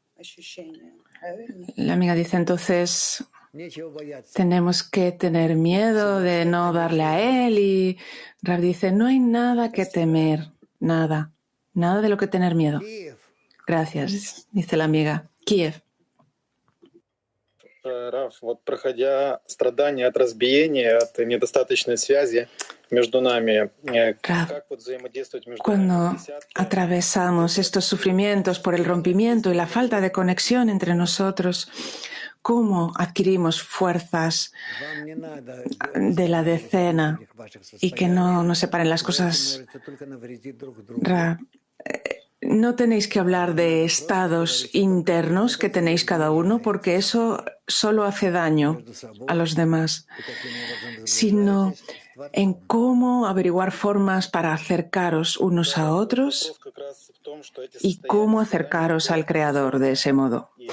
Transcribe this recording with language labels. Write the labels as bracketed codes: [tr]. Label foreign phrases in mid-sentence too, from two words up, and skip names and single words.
[es] La amiga dice, entonces, tenemos que tener miedo de no darle a Él. Y Rab dice, no hay nada que temer, nada de lo que tener miedo. Gracias, dice la amiga. Kiev. [ru] Раф, вот проходя страдания от разбиения, от недостаточной связи между нами, как вот взаимодействовать между [es] Cuando atravesamos estos sufrimientos por el rompimiento y la falta de conexión entre nosotros, ¿cómo adquirimos fuerzas de la decena y que no nos separen las cosas? No tenéis que hablar de estados internos que tenéis cada uno, porque eso solo hace daño a los demás, sino en cómo averiguar formas para acercaros unos a otros y cómo acercaros al Creador de ese modo.